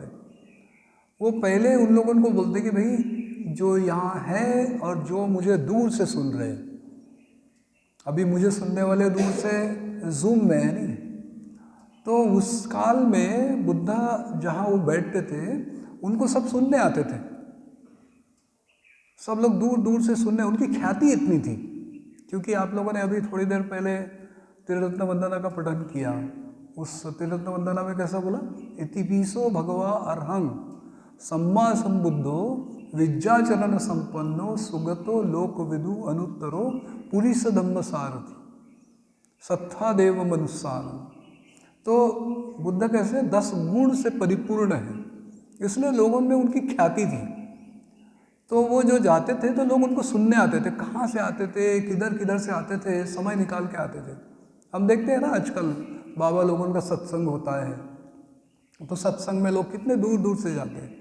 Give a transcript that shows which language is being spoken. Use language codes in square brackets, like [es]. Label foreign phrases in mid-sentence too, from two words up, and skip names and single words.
[hi] वो पहले उन लोगों को बोलते कि भाई जो यहाँ है और जो मुझे दूर से सुन रहे हैं, अभी मुझे सुनने वाले दूर से जूम में है नहीं, तो उस काल में बुद्धा जहाँ वो बैठते थे उनको सब सुनने आते थे, सब लोग दूर दूर से सुनने, उनकी ख्याति इतनी थी। क्योंकि आप लोगों ने अभी थोड़ी देर पहले त्रिरत्न वंदना का पठन किया, उस त्रिरत्न वंदना में कैसा बोला, [pi] इतिपिसो भगवा अर्हं सम्मा संबुद्धो विद्याचरण संपन्नो सुगतो लोक विदु अनुत्तरो पुरीस धम्म सारथि सत्था देव मनुष्यान। [hi] तो बुद्ध कैसे 10 गुण से परिपूर्ण है, इसलिए लोगों में उनकी ख्याति थी। तो वो जो जाते थे तो लोग उनको सुनने आते थे, कहाँ से आते थे, किधर किधर से आते थे, समय निकाल के आते थे। हम देखते हैं ना आजकल बाबा लोगों का सत्संग होता है, तो सत्संग में लोग कितने दूर दूर से जाते हैं।